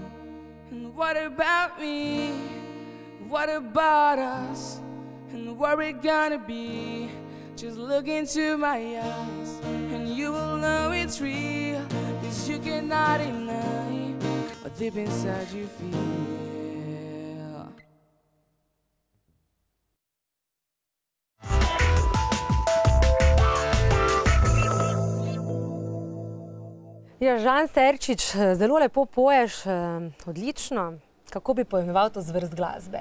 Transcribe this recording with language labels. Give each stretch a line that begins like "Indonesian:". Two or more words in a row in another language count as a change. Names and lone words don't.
English: And what about me? What about us? And what we're gonna be? Just look into my eyes and you will know it's real. 'Cause you cannot deny what deep inside you feel.
Slovenian: Ja, Žan Serčič, zelo lepo poješ, odlično. Kako bi poimenoval to zvrst glasbe?